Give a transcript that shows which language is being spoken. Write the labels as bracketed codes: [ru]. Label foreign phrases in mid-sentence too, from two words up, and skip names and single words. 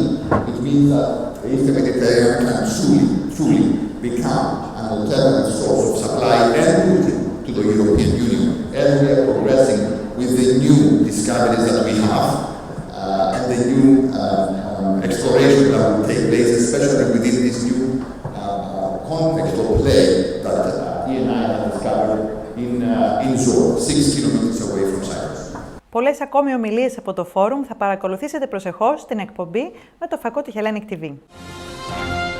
[en] It means that the Eastern Mediterranean can truly become an alternative source of supply and routing to the European Union as we are progressing with the new discoveries that we have and the new exploration that will take place, especially within this new context of play that ENI has discovered in Zor, 6 kilometers away from Cyprus. [el] Πολλές ακόμη ομιλίες από το φόρουμ θα παρακολουθήσετε προσεχώς στην εκπομπή με το φακό του Hellenic TV.